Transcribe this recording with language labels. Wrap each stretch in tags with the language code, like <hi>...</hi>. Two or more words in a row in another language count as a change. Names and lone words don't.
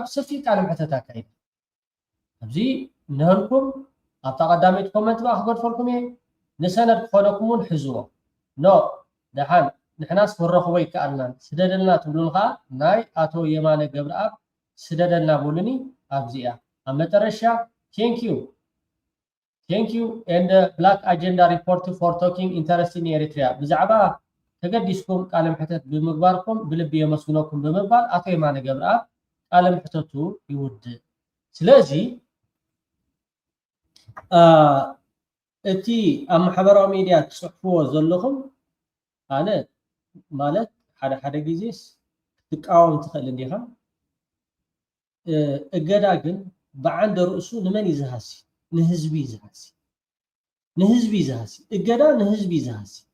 <ti>ሰፊ ቃለ መሕተት አካሂዱ ኣብዚ ንህልኩም ኣብታ ቀዳመይቲ ኮመንት ክገድፈልኩም እየ ንሰነድ ክኾነኩምን ሕዝቦ ኖ ደሓን ንሕናስ ክረኽቦ ይከኣልናን ስደደልና ትብሉን ከዓ ናይ አቶ የማነ ገብረአብ ስደደልና ብሉኒ ኣብዚኣ ኣብ መጨረሻ</ti> <en>thank you and black agenda report for talking interest in Eritrea</en> <ti>ብዛዕባ ተገዲስኩም ቃለ መሕተት ብምግባርኩም ብልቢ የመስግነኩም ብምባል አቶ የማነ ገብረአብ ቃለ መሕተቱ ይውድእ ስለዚ እቲ ኣብ ማሕበራዊ ሚድያ ትጽሕፍዎ ዘለኹም ኣነ ማለት ሓደ ግዜስ ክትቃወም ትኽእል እንዲኻ እገዳ ግን ብዓንደ ርእሱ ንመን ይዝሃሲ ንህዝቢ ይዝሃሲ እገዳ ንህዝቢ ይዝሃሲ</ti>